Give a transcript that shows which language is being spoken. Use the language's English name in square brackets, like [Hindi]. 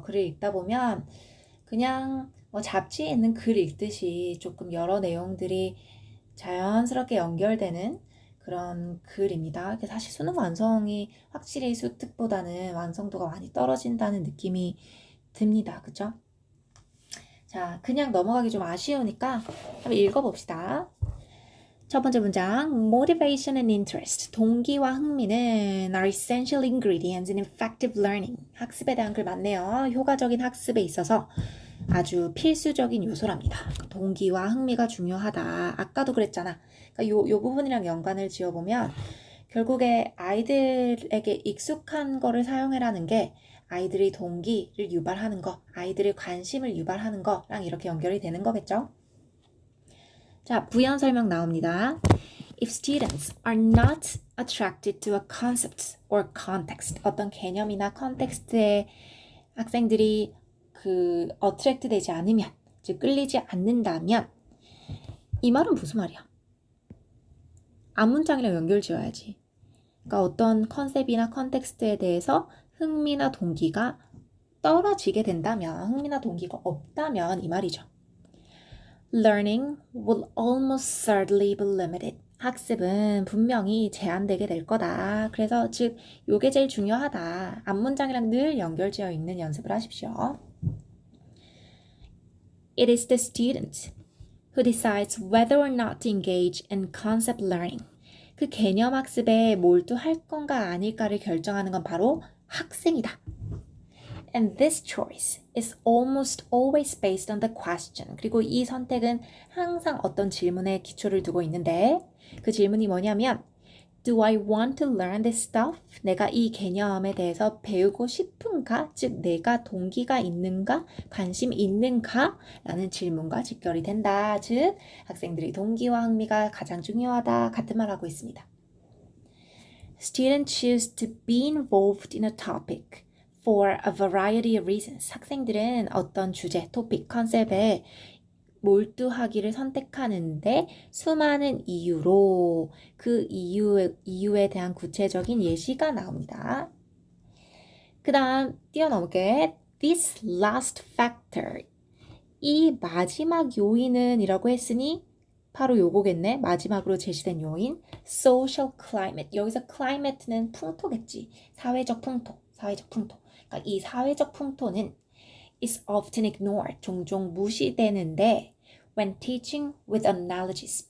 [Korean] 글을 읽다 보면 그냥 잡지에 있는 글 읽듯이 조금 여러 내용들이 자연스럽게 연결되는 그런 글입니다. 사실 수능 완성이 확실히 수특보다는 완성도가 많이 떨어진다는 느낌이 듭니다. 그죠? 자, 그냥 넘어가기 좀 아쉬우니까 한번 읽어봅시다. 첫 번째 문장, [English] motivation and interest, [Korean] 동기와 흥미는 [English] are essential ingredients in effective learning. [Korean] 학습에 대한 글 맞네요. 효과적인 학습에 있어서 아주 필수적인 요소랍니다. 동기와 흥미가 중요하다. 아까도 그랬잖아. 그러니까 요 부분이랑 연관을 지어보면 결국에 아이들에게 익숙한 거를 사용해라는 게 아이들의 동기를 유발하는 거, 아이들의 관심을 유발하는 거랑 이렇게 연결이 되는 거겠죠? 자, 부연 설명 나옵니다. [English] If students are not attracted to a concept or context, [Korean] 어떤 개념이나 컨텍스트에 학생들이 attract 되지 않으면, 즉 끌리지 않는다면 이 말은 무슨 말이야? 앞문장이랑 연결 지어야지. 그러니까 어떤 컨셉이나 컨텍스트에 대해서 흥미나 동기가 떨어지게 된다면, 흥미나 동기가 없다면 이 말이죠. [English] Learning will almost certainly be limited. [Korean] 학습은 분명히 제한되게 될 거다. 그래서 즉 요게 제일 중요하다. 앞문장이랑 늘 연결지어 있는 연습을 하십시오. [English] It is the student who decides whether or not to engage in concept learning. [Korean] 그 개념 학습에 몰두할 건가 아닐까를 결정하는 건 바로 학생이다. [English] And this choice is almost always based on the question. [Korean] 그리고 이 선택은 항상 어떤 질문에 기초를 두고 있는데 그 질문이 뭐냐면 [English] Do I want to learn this stuff? [Korean] 내가 이 개념에 대해서 배우고 싶은가? 즉 내가 동기가 있는가? 관심 있는가? 라는 질문과 직결이 된다. 즉 학생들의 동기와 흥미가 가장 중요하다. 같은 말 하고 있습니다. [English] Students choose to be involved in a topic for a variety of reasons. [Korean] 학생들은 어떤 주제, 토픽, 컨셉에 몰두하기를 선택하는데 수많은 이유로 그 이유에 대한 구체적인 예시가 나옵니다. 그 다음 뛰어넘게 [English] this last factor. [Korean] 이 마지막 요인은 이라고 했으니 바로 요거겠네. 마지막으로 제시된 요인 social climate. 여기서 climate는 풍토겠지. 사회적 풍토. 그러니까 이 사회적 풍토는 [English] is often ignored. [Korean] 종종 무시되는데 [English] when teaching with analogies.